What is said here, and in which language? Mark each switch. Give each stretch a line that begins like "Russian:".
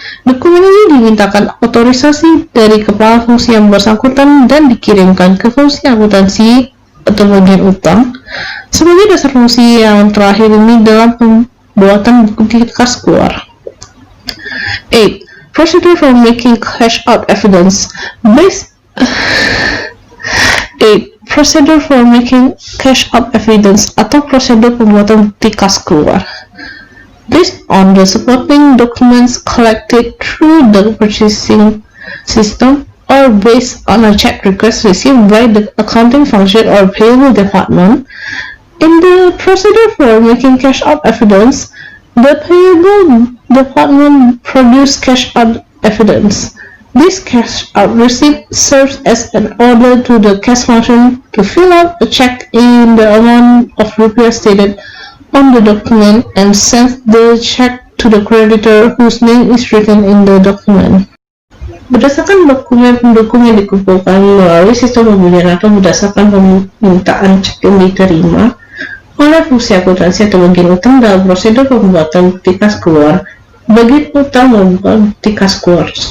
Indonesian: Dokumen ini dimintakan otorisasi dari kepala fungsi yang bersangkutan dan dikirimkan ke fungsi akuntansi atau bagian utang sebagai dasar fungsi yang terakhir ini dalam pembuatan bukti kas keluar. 8.
English: Procedure for making cash out evidence. 8. Procedure for making cash out evidence
Indonesian: atau prosedur pembuatan bukti kas keluar.
English: Based on the supporting documents collected through the purchasing system or based on a check request received by the accounting function or payable department. In the procedure for making cash out evidence, the payable department produces cash out evidence. This cash out receipt serves as an order to the cash function to fill out a check in the amount of rupiah stated on the document and sends the check to the creditor whose name is written in the document.
Indonesian: Berdasarkan dokumen pendukung yang dikumpulkan melalui sistem pembelian atau berdasarkan permintaan cek yang diterima oleh fungsi akuntansi atau bagian utang dalam prosedur pembuatan bukti kas keluar, bagian utang membuat bukti kas keluar.